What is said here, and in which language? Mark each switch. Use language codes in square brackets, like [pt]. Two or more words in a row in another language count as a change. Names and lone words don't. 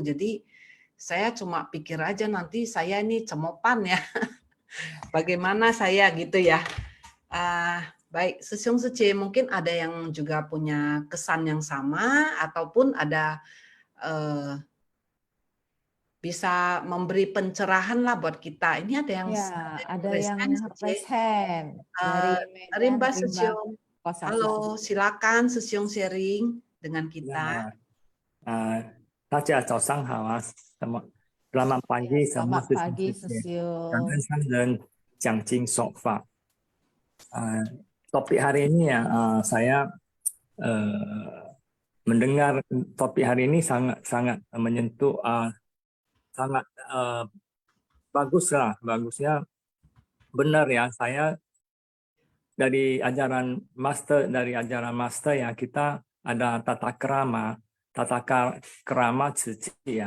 [id] Jadi saya cuma pikir aja nanti saya ini cemopan ya, bagaimana saya gitu ya. Baik, Susyong Suci, mungkin ada yang juga punya kesan yang sama ataupun ada bisa memberi pencerahan lah buat kita. Ini ada yang Ya, ada raise yang hand, Suci. [en] raise hand [id] dari Medan, Rimba Rimba Susyong. Kosasi. Halo, silakan Susyong sharing dengan 那 kita. [zh] 大家早上好啊， [id] selamat pagi Ya, semua selamat pagi semuanya. [zh] 感恩 [id] Susyong. [zh] 上人讲经说法。 [id] Topik hari ini ya, saya mendengar topik hari ini sangat menyentuh, sangat bagus lah, bagusnya benar ya. Saya dari ajaran master ya, kita ada tata krama cici ya.